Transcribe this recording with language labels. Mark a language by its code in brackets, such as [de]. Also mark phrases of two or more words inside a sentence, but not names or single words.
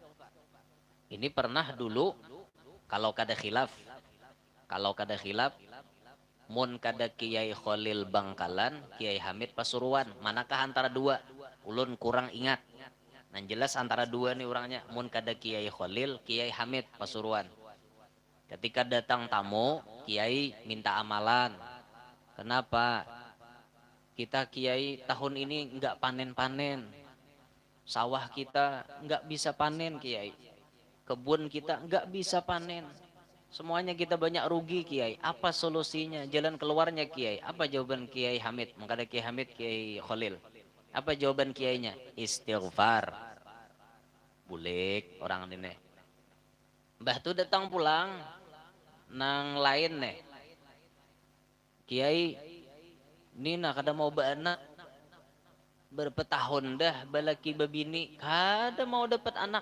[bjn] Ini pernah dulu kalau kada khilaf mun kada Kiai Khalil Bangkalan, Kiai Hamid Pasuruan, manakah antara dua? Ulun kurang ingat. Nah jelas antara dua nih orangnya, mun kada Kiai Khalil, Kiai Hamid Pasuruan. [id] Ketika datang tamu, Kiai minta amalan. Kenapa? Kita Kiai tahun ini enggak panen-panen. Sawah kita enggak bisa panen Kiai. Kebun kita enggak bisa panen. Semuanya kita banyak rugi Kiai. Apa solusinya? Jalan keluarnya Kiai. Apa jawaban Kiai Hamid? [bjn] Mengkada Kiai Hamid, Kiai Khalil. Apa jawaban Kiainya? Istighfar. Bulik orang ini. Mbah tu datang pulang nang lain nih. Kiai Nina kada mau baanak. Berapa tahun dah balaki babini kada mau dapat anak.